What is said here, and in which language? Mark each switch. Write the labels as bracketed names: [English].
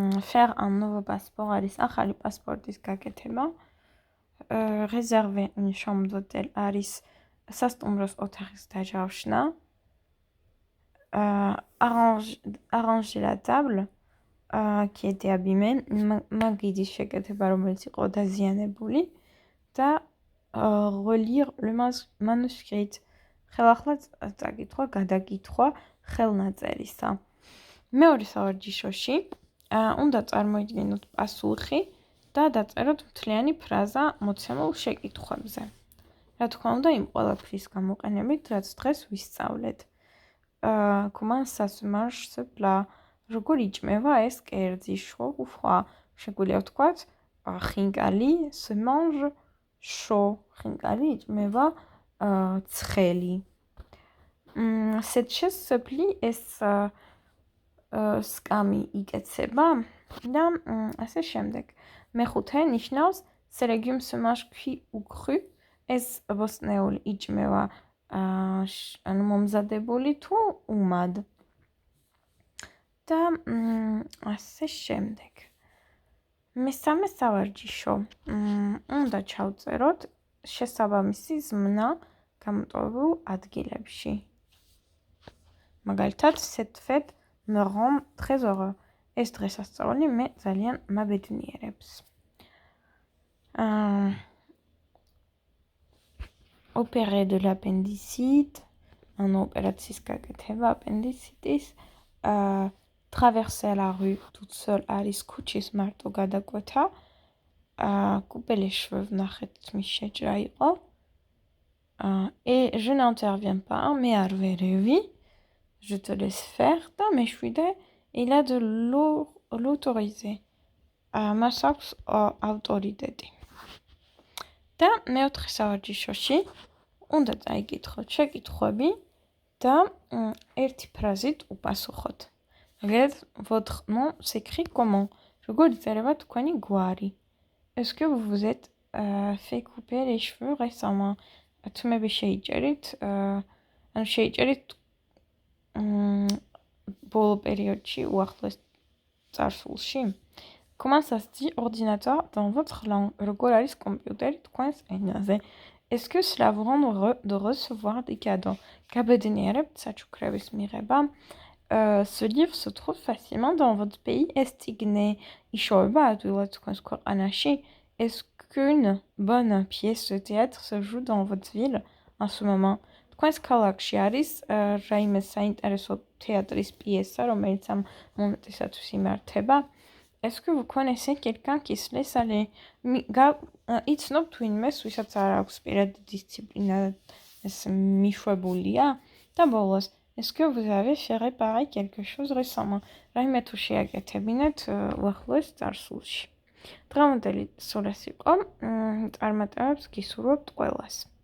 [French] Faire un nouveau passeport [Georgian] არის ახალი პასპორტის გაკეთება. [French] Réserver une chambre d'hôtel [Georgian] არის სასტუმროს ოთახის დაჯავშნა. [French] Arranger la table qui était abîmée, [Georgian] მაგიდის შეკეთება, რომელიც იყო დაზიანებული და [French] relire le manuscrit, [Georgian] ხელახლა წაკითხვა, გადაკითხვა ხელნაწერისა. მეორე სავარჯიშოში უნდა წარმოიდგინოთ პასუხი და დაწეროთ მთლიანი ფრაზა მოცემულ შეკითხვებზე. რა თქმა უნდა, იმ ყველაფრის გამოყენებით, რაც დღეს ვისწავლეთ. [French] Comment ça se mange ce plat? [Georgian] როგორ იჭმევა ეს კერძი? [French] chaud ou froid? [Georgian] შეგვიძლია ვთქვათ, ხინკალი [French] se mange chaud. [Georgian] ხინკალი იჭმევა ცხელი. [French] Cette chaise se plie, [Georgian] ეს სკამი იკეცება და ასე შემდეგ. მეხუთე ნიშნავს [French] ce légume se mange cuit ou cru. [Georgian] ეს ბოსტნეული იჭმევა ანუ მომზადებული თუ უმად. და ასე შემდეგ. მესამე სავარჯიშო. უნდა ჩავწეროთ შესაბამისი ზმნა გამოტოვებულ ადგილებში. მაგალითად, [French] cette fête me rend très heureux. [Georgian] ეს დღესასწაული მე ძალიან მაბედნიერებს. [French] Opérer de l'appendicite, un opéracიის გაკეთება appendicitis, traverser la rue toute seule [Georgian] არის ქუჩის მარტო გადაკვეთა, [French] couper les cheveux [Georgian] ვნახეთ თმის შეჭრა იყო. [French] Et je n'interviens pas, mais [Georgian] არ ვერევი, [French] je te laisse faire [Georgian] და მეშვიდე [French] il a de l'autorité. [Georgian] მას აქვს ავტორიტეტი. და მეოთხე სავარჯიშოში უნდა წაიკითხოთ შეკითხვები და ერთი ფრაზით უპასუხოთ. [French] Regarde, votre nom s'écrit comment? [Georgian] როგორ იწერება თქვენი გვარი? [French] Est-ce que vous vous êtes fait couper les cheveux récemment? [Georgian] თმები შეიჭერით, ანუ შეიჭერით ბოლო პერიოდში, უახლოეს წარსულში. [French] Comment ça se dit ordinateur dans votre langue? [Georgian] როგორ არის კომპიუტერი თქვენს ენაზე? [French] Est-ce que cela vous rend heureux de recevoir des cadeaux? [Georgian] გაბედნიერებთ საჩუქრების მიღება. [French] Ce livre se trouve facilement dans votre pays. [Georgian] Estigné იშოვება ადვილად თქვენს ქვეყანაში. [French] Est-ce qu'une bonne pièce de théâtre se joue dans votre ville en ce moment? [Georgian] თქვენს ქალაქში არის რაიმე საინტერესო თეატრის პიესა, რომელიც ამ მომენტისათვის იმართება. [French] Est-ce que vous connaissez quelqu'un qui se laisse aller? [Georgian] იცნობთ ვინმეს, ვისაც არ აქვს პირადი დისციპლინა, ეს მიშვებულია. და ბოლოს, [French] est-ce que vous avez fait réparer quelque chose récemment? [Georgian] რაიმე თუ შეაკეთებინეთ უახლოეს წარსულში. დღევანდელი სულ ეს იყო. წარმატებებს გისურვებთ ყველას.